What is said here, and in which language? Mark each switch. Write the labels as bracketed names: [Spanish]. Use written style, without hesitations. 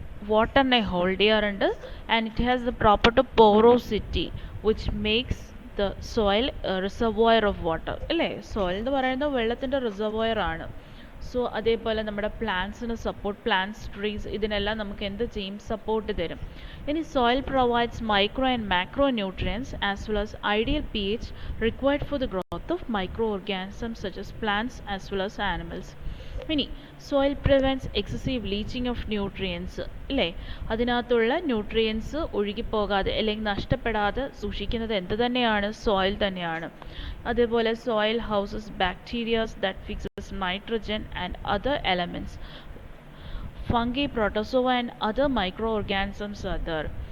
[Malayalam] വാട്ടറിനെ hold ചെയ്യാറുണ്ട്. [English] And it has the property porosity which makes the soil reservoir of water, അല്ലേ? [Malayalam] Soil എന്ന് പറയുന്നത് വെള്ളത്തിൻ്റെ റിസർവോയർ ആണ്. സോ അതേപോലെ നമ്മുടെ പ്ലാന്റ്സിന് സപ്പോർട്ട്, പ്ലാന്റ്സ്, ട്രീസ് ഇതിനെല്ലാം നമുക്ക് എന്ത് ചെയ്യും? സപ്പോർട്ട് തരും. [English] ഇനി soil provides micro and macro nutrients as well as ideal pH required for the growth of microorganisms such as plants as well as animals. [Malayalam] ഇനി [English] soil prevents excessive leaching of nutrients [Malayalam] അല്ലേ, അതിനകത്തുള്ള nutrients ഒഴുകിപ്പോകാതെ അല്ലെങ്കിൽ നഷ്ടപ്പെടാതെ സൂക്ഷിക്കുന്നത് എന്ത് തന്നെയാണ്, soil തന്നെയാണ്. [English] അതേപോലെ soil houses bacterias that fixes nitrogen and other elements, fungi, protozoa and other micro organisms other.